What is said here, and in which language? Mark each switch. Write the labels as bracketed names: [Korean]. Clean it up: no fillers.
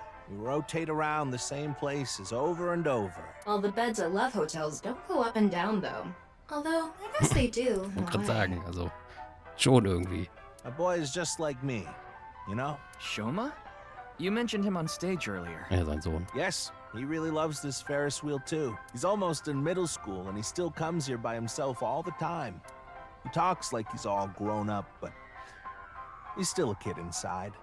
[English] We rotate around the same places over and over. All the beds at love hotels don't go up and down, though. Although, I guess they do. [German] Ich wollte gerade sagen, also schon irgendwie. [English] My boy is just like me, you know? Shoma? You mentioned him on stage earlier. [German] Ja, sein Sohn. [English] Yes, he really loves this Ferris wheel too. He's almost in middle school and he still comes here by himself all the time. He talks like he's all grown up, but he's still a kid inside.